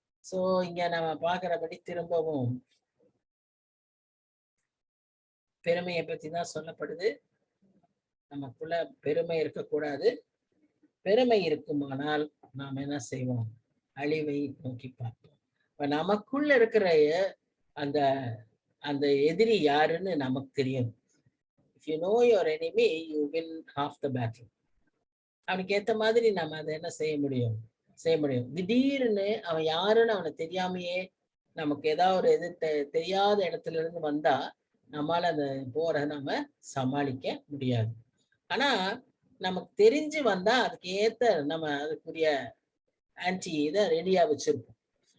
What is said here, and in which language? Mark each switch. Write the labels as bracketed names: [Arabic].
[Tamil] So இங்க நம்ம பாக்குறபடி திரும்பவும் பெருமையை பத்தி தான் சொல்லப்படுது. நமக்குள்ள பெருமை இருக்கக்கூடாது. பெருமை இருக்குமானால் நாம் என்ன செய்வோம்? அழிவை நோக்கி பார்ப்போம். இப்ப நமக்குள்ள இருக்கிற அந்த அந்த எதிரி யாருன்னு நமக்கு தெரியும். [English] If you know your enemy, you win half the battle. [Tamil] அவனுக்கு ஏத்த மாதிரி நம்ம அதை என்ன செய்ய முடியும்? திடீர்னு அவன் யாருன்னு அவனை தெரியாமையே நமக்கு ஏதாவது ஒரு தெரியாத இடத்துல இருந்து வந்தா நம்மளால அந்த போரை நம்ம சமாளிக்க முடியாது. ஆனா நமக்கு தெரிஞ்சு வந்தா அதுக்கு ஏத்த நம்ம அதுக்குரிய ஆன்டி இதை ரெடியா வச்சிருப்போம்.